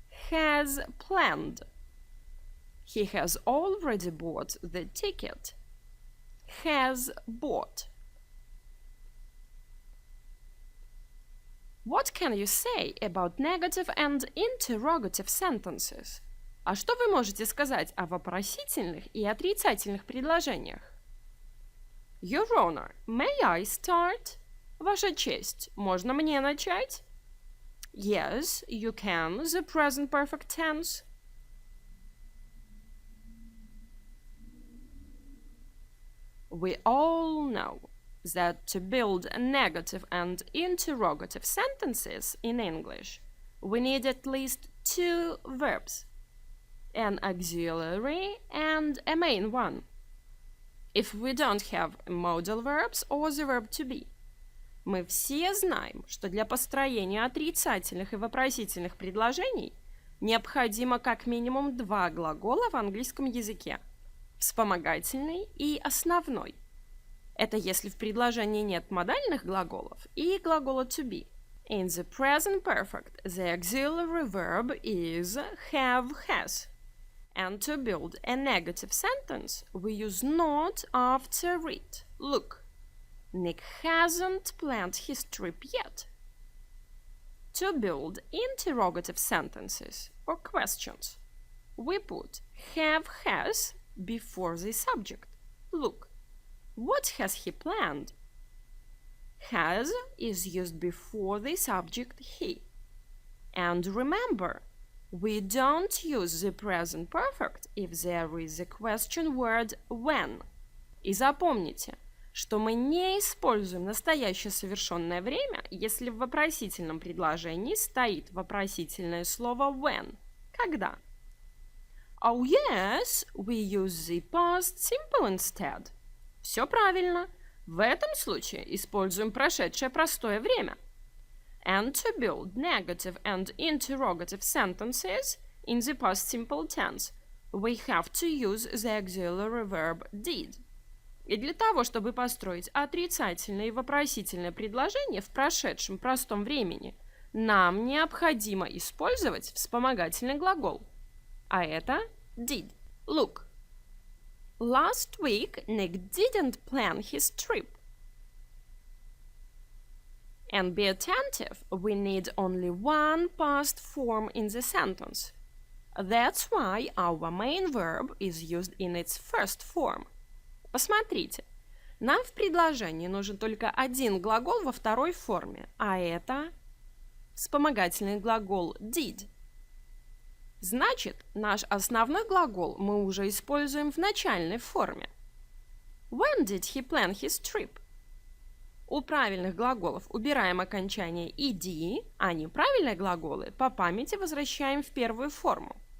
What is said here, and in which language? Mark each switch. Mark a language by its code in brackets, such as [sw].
[en] Has planned. He has already bought the ticket. Has bought. What can you say about negative and interrogative sentences? [ru] А что вы можете сказать о вопросительных и отрицательных предложениях? [en] Your Honor, may I start? [ru] Ваша честь, можно мне начать? [en] Yes, you can, the present perfect tense. We all know that to build negative and interrogative sentences in English, we need at least two verbs, an auxiliary and a main one. If we don't have modal verbs or the verb to be, [ru] мы все знаем, что для построения отрицательных и вопросительных предложений необходимо как минимум два глагола в английском языке – вспомогательный и основной. Это если в предложении нет модальных глаголов и глагола to be. [en] In the present perfect, the auxiliary verb is have, has. And to build a negative sentence, we use not after it. Look, Nick hasn't planned his trip yet. To build interrogative sentences or questions, we put have, has before the subject. Look, what has he planned? Has is used before the subject he. And remember, we don't use the present perfect if there is a question word when. [ru] И запомните, что мы не используем настоящее совершенное время, если в вопросительном предложении стоит вопросительное слово when. Когда? [en] Oh yes, we use the past simple instead. [ru] Все правильно. В этом случае используем прошедшее простое время. [en] And to build negative and interrogative sentences in the past simple tense, we have to use the auxiliary verb did. [ru] И для того, чтобы построить отрицательное и вопросительное предложение в прошедшем простом времени, нам необходимо использовать вспомогательный глагол. А это did. [en] Look. Last week, Nick didn't plan his trip. And be attentive, we need only one past form in the sentence. That's why our main verb is used in its first form. [ru] Посмотрите, нам в предложении нужен только один глагол во второй форме, а это вспомогательный глагол did. Значит, наш основной глагол мы уже используем в начальной форме. [en] When did he plan his trip? [ru] У правильных глаголов убираем окончание ed, а неправильные глаголы по памяти возвращаем в первую форму.